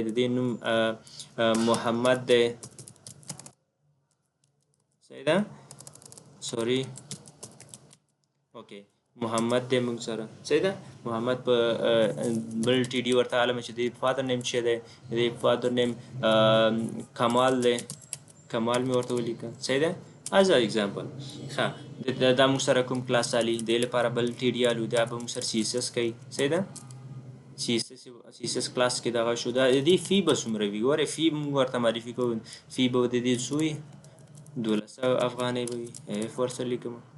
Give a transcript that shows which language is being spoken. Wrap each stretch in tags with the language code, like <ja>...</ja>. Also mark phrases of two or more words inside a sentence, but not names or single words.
<ps>د دې نوم محمد دی. صحیح ده؟</ps> <en>sorry okay</en> <ps>محمد دی موږ سره. صحیح ده؟ محمد په بل ټي ډي ورته عالمه چې د</ps> <en>father name</en> <ps>څه دی؟ د دې</ps> <en>father name</en> <ps>کمال دی، کمال مې ورته ولیکه. صحیح ده؟</ps> <en>as an example.</en> <ps>ښه دا موږ سره کوم کلاس علي دې لپاره بل ټي ډي الو، دا به موږ سره سی اس اس کوي. صحیح ده؟ سی اس اس کلاس کې دغه شو. دا د دې فی به څومره وي؟ ګورئ فی موږ ورته معرفي کوو. فی به د دې څو وي؟ 1200 افغانۍ به وي. اف ورسره لیکم.</ps>